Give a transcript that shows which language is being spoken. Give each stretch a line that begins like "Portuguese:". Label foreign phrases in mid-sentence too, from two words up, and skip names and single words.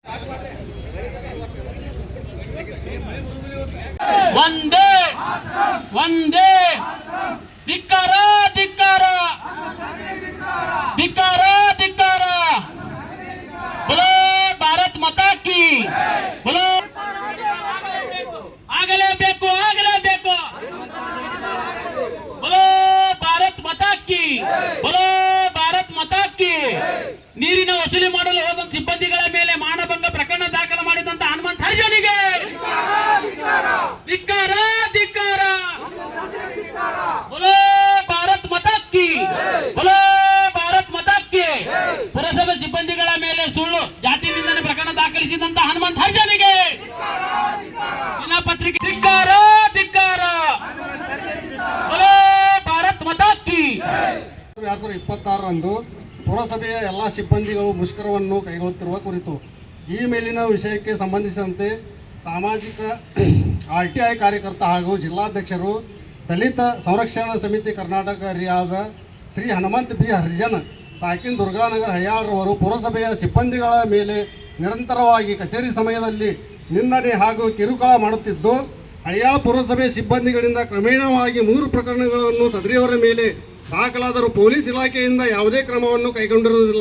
Kannada: ವಂದೇ ವಂದೇ ಧಿಕ್ಕಾರ ಧಿಕ್ಕಾರ ಧಿಕ್ಕಾರ ಧಿಕ್ಕಾರ
Hindi: बोलो भारत माता की बोलो
Kannada: ಆಗಲೇಬೇಕು ಆಗಲೇಬೇಕು
Hindi: बोलो भारत माता की बोलो भारत माता की
Kannada: ನೀರಿನ ವಸೂಲಿ ಮಾಡಲು ಹೋದ ಸಿಬ್ಬಂದಿಗಳ ಮೇಲೆ ಮಾನಭಂಗ ಪ್ರಕರಣ ದಾಖಲು ಮಾಡಿದಂತ ಹನುಮಂತ ಹರಿಜನಿಗೆ ಧಿಕ್ಕಾರ ಧಿಕ್ಕಾರ
Hindi: बोलो भारत माता की बोलो भारत माता की
Kannada: ಪುರಸಭೆ ಸಿಬ್ಬಂದಿಗಳ ಮೇಲೆ ಸುಳ್ಳು ಜಾತಿ ನಿಂದನೆ ಪ್ರಕರಣ ದಾಖಲಿಸಿದಂತ ಹನುಮಂತ ಹರಿಜನಿಗೆ ದಿನಪತ್ರಿಕೆ ಧಿಕ್ಕಾರ ಧಿಕ್ಕಾರ
Hindi: बोलो भारत माता की
Kannada: 26ರಂದು ಪುರಸಭೆಯ ಎಲ್ಲ ಸಿಬ್ಬಂದಿಗಳು ಮುಷ್ಕರವನ್ನು ಕೈಗೊಳ್ಳುತ್ತಿರುವ ಕುರಿತು ಈ ಮೇಲಿನ ವಿಷಯಕ್ಕೆ ಸಂಬಂಧಿಸಿದಂತೆ ಸಾಮಾಜಿಕ RTI ಕಾರ್ಯಕರ್ತ ಹಾಗೂ ಜಿಲ್ಲಾಧ್ಯಕ್ಷರು ದಲಿತ ಸಂರಕ್ಷಣಾ ಸಮಿತಿ ಕರ್ನಾಟಕರಿಯಾದ ಶ್ರೀ ಹನುಮಂತ ಬಿ ಹರಿಜನ್ ಸಾಕಿನ್ ದುರ್ಗಾನಗರ ಹಳಿಯಾಳರವರು ಪುರಸಭೆಯ ಸಿಬ್ಬಂದಿಗಳ ಮೇಲೆ ನಿರಂತರವಾಗಿ ಕಚೇರಿ ಸಮಯದಲ್ಲಿ ನಿಂದನೆ ಹಾಗೂ ಕಿರುಕುಳ ಮಾಡುತ್ತಿದ್ದು ಹಳಿಯಾಳ ಪುರಸಭೆ ಸಿಬ್ಬಂದಿಗಳಿಂದ ಕ್ರಮೇಣವಾಗಿ 3 ಪ್ರಕರಣಗಳನ್ನು ಸದರಿಯವರ ಮೇಲೆ ದಾಖಲಾದರೂ ಪೊಲೀಸ್ ಇಲಾಖೆಯಿಂದ ಯಾವುದೇ ಕ್ರಮವನ್ನು ಕೈಗೊಂಡಿರುವುದಿಲ್ಲ.